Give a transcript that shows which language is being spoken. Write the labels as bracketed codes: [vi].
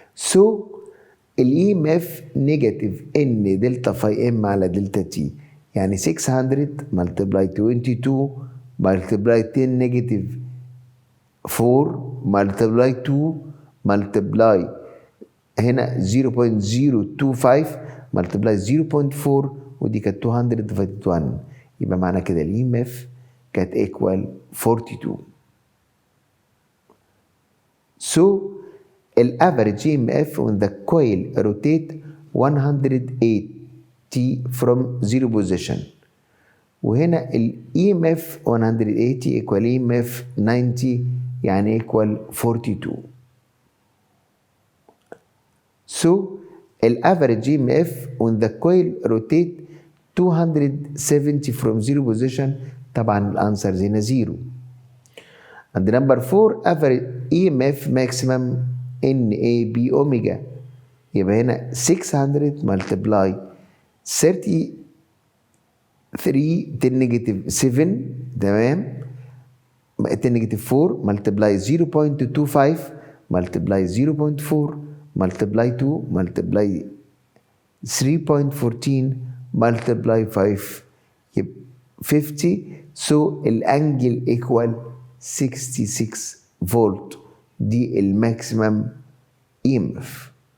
[en] So [ar] ال EMF نيجاتيف N دلتا فاي M على دلتا T يعني 600 [en] multiply [ar] 22 multiply 10 negative 4 multiply 2 multiply هنا 0.025 multiply 0.4 ودي كانت 200 [en] divided [ar] 1 يبقى معنى كده ال EMF كانت [en] equal [ar] 42. [en] So ال average EMF when the coil rotate 180 from zero position [ar] وهنا [en] ال EMF 180 equal EMF 90 [ar] يعني [en] equal 42. So ال average EMF when the coil rotate 270 from zero position طبعا الانسرز هنا 0. And number 4 average EMF maximum NAB omega يبقى هنا 600 multiply 33 10 negative 7 تمام 10 negative 4 multiply 0.25 multiply 0.4 multiply 2 multiply 3.14 multiply 5 يبقى 50. So [ar] الانجل [en] equal [ar] 66 فولت دي الماكسيمم EMF.